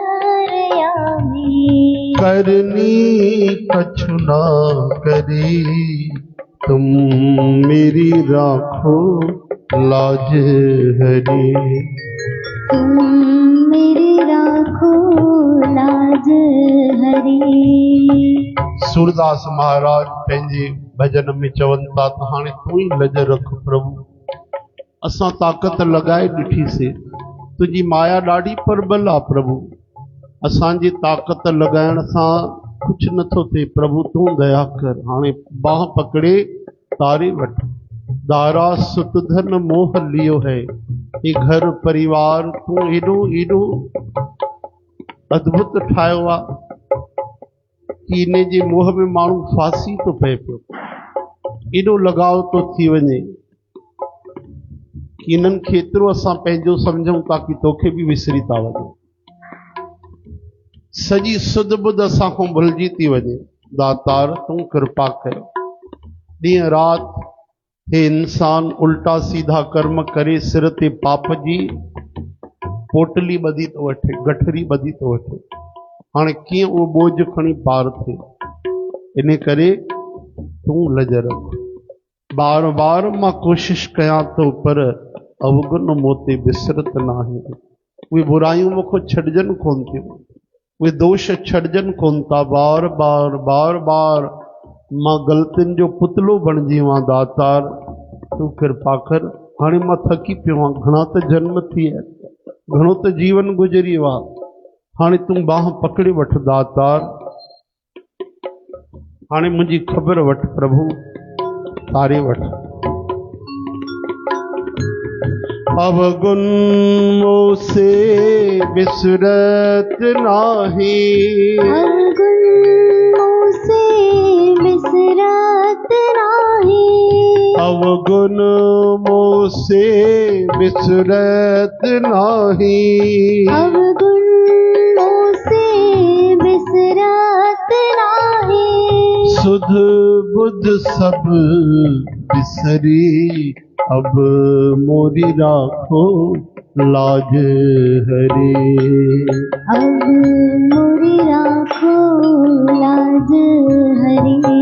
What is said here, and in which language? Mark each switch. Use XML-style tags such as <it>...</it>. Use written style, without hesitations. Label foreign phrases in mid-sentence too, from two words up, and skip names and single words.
<hi>करनी कछु ना करी, तुम मेरी राखो लाज हरी। तुम मेरी राखो लाज हरी।</hi> <sd>सूरदास महाराज पंहिंजे भजन में चवनि था त हाणे तूं ई लज रख प्रभु। असां ताक़त लॻाए ॾिठीसीं, तुंहिंजी माया ॾाढी प्रबल आहे प्रभु। असांजी ताक़त लॻाइण सां कुझु नथो थिए प्रभु, तूं दया कर। हाणे बाह पकड़े तारे वठ।</sd> <hi>दारा सुत धन मोह लियो है,</hi> <sd>ये घर परिवार तूं एॾो एॾो अद्भुत ठाहियो आहे कि इन जे मोह में माण्हू फासी थो पए पियो। एॾो लगाव थो थी वञे कि इन्हनि खे एतिरो असां पंहिंजो सम्झूं था कि तोखे बि विसरी था वञूं। सॼी सुध बुध असां खां भुलिजी थी वञे। दातार तूं कृपा कर। ॾींहं राति हे इंसान उल्टा सीधा कर्म करे सिर ते पाप जी पोटली ॿधी थो वठे, गठरी ॿधी थो वठे। हाणे कीअं उहो बोझ खणी पार थिए? इन करे तूं लज रख। बार बार मां कोशिश कयां थो पर</sd> <hi>अवगुण मोते विसरत नाहे।</hi> <sd>उहे बुरायूं मूंखां छॾजनि कोन थियूं, उहे दोष छॾजनि कोन था। बार बार बार बार मां ग़लतियुनि जो पुतलो बणिजी वियो आहियां। दातार तूं कृपा कर। हाणे मां थकी पियो आहियां। घणा त जन्म थी विया, घणो त जीवन गुज़री वियो आहे। हाणे तूं बाह पकड़े वठ दातार। हाणे मुंहिंजी ख़बर वठ प्रभु, तारे वठ।</sd> <hi>अवगुण मोसे विसरत नाही, अवगुण मोसे विसरत नाही। अवगुण मोसे विसरत नाही। अवगुण मोसे विसरत नाही। सुध बुध सब बिसरी, अब मोरी राखो लाज हरी। अब मोरी राखो लाज हरी।</hi>